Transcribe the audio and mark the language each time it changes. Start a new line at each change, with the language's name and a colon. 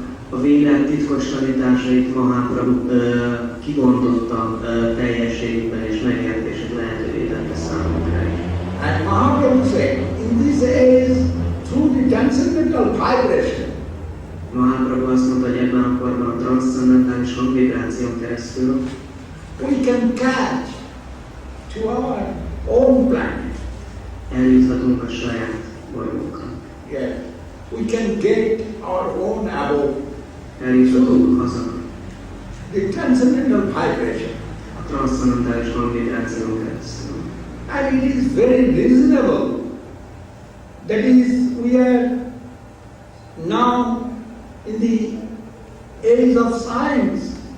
Hungarian: A Védák titkos tanításait Mahaprabhu kibontotta teljességben és megértését lehetővé tette számunkra.
English: And Mahaprabhu said, in this age, through the transcendental vibration,
Hungarian: Mahaprabhu azt mondta, hogy ebben a korban a transzcendentális hangvibráción keresztül
English: we can catch to our own planet.
Hungarian: Eljuthatunk a saját bolygónkra.
English: Yes. We can get our own abode.
Hungarian: Eljuthatunk haza.
English: The transcendental vibration.
Hungarian: A transzcendentális hangvibráción keresztül.
English: And it is very reasonable. That is, we are now in the age of science.